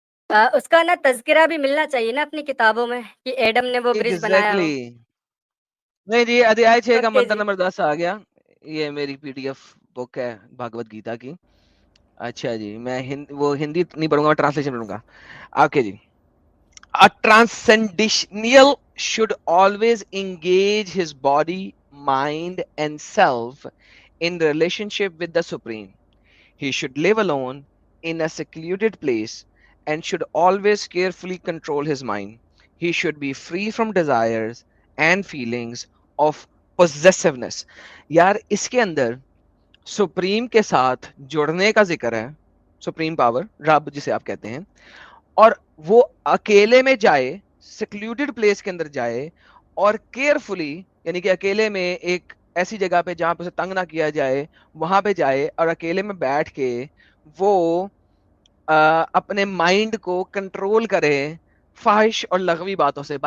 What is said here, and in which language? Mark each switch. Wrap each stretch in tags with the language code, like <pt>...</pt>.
<ur>اس کا نا تذکرہ بھی ملنا چاہیے نا اپنی کتابوں میں کہ ایڈم نے وہ برج بنایا ہو. نہیں جی، ادھیائے 6 کا اوکے منتر جی. نمبر 10 آ گیا. یہ میری پی ڈی ایف بک ہے بھگوت گیتا کی. اچھا جی، میں وہ ہندی نہیں پڑھوں گا، میں ٹرانسلیشن پڑھوں گا. Okay جی.</ur> <en>A transcendental should always engage his body, mind, and self in relationship with the Supreme. He should live alone in a secluded place and should always carefully control his mind. He should be free from desires and feelings of possessiveness.</en> <ur>یار اس کے اندر supreme کے ساتھ جڑنے کا ذکر ہے. Supreme power, رب جسے آپ کہتے ہیں، اور وہ اکیلے میں جائے، سیکلوڈڈ پلیس کے اندر جائے، اور کیئرفلی یعنی کہ اکیلے میں ایک ایسی جگہ پہ جہاں پہ اسے تنگ نہ کیا جائے وہاں پہ جائے، اور اکیلے میں بیٹھ کے وہ اپنے مائنڈ کو کنٹرول کرے فاحش اور لغوی باتوں سے.</ur>